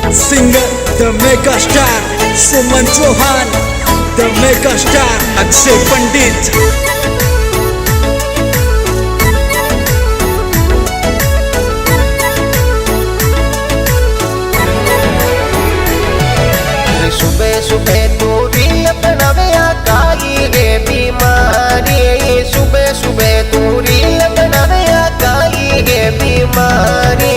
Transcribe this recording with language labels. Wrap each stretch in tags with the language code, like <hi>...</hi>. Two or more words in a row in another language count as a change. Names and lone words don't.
<en>singer, the mega star Suman Chauhan, the mega star Akshay Pandit.</en> <bho>सुबह सुबह तू रील बनावे काई रे बीमारी, सुबह सुबह तू रील बनावे काई रे बीमारी।</bho>